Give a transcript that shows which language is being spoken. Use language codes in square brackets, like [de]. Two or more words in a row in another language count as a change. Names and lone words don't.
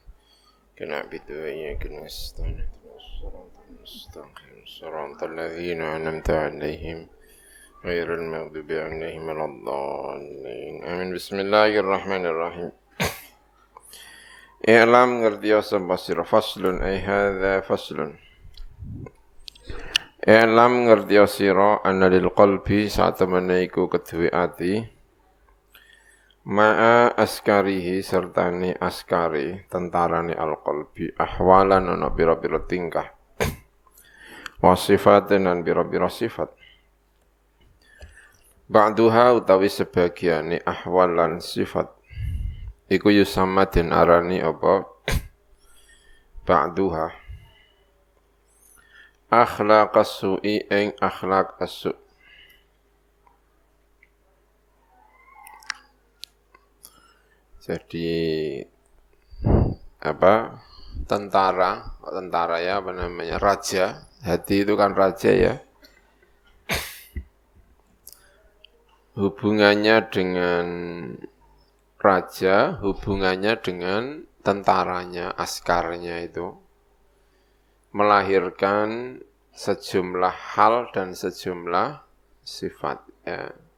[ar] نعبد وإياك نستعين صراط الذين أنعمت عليهم غير المغضوب عليهم ولا الضالين. Amin. Bismillahirrahmanirrahim. I'lam [jv] ngertiya sapa sira [ar] فصل أي هذا فصل. [jv] I'lam ngertiya sira [ar] أن للقلب [jv] satemene iku kedue ati [ar] مع عسكره [jv] sertane askari tentarane [ar] القلب أحوالا [jv] ana pira-pira tingkah [ar] وصفات [jv] lan pira-pira sifat ba'duha utawi sebagiane ahwal lan sifat iku yusamma den arani apa [ar] بعضها أخلاق السوء [jv] ing [ar] أخلاق السوء' [id] jadi apa tentara ya apa namanya raja. Hati itu kan raja ya. Hubungannya dengan raja, hubungannya dengan tentaranya, askarnya itu melahirkan sejumlah hal dan sejumlah sifat ya.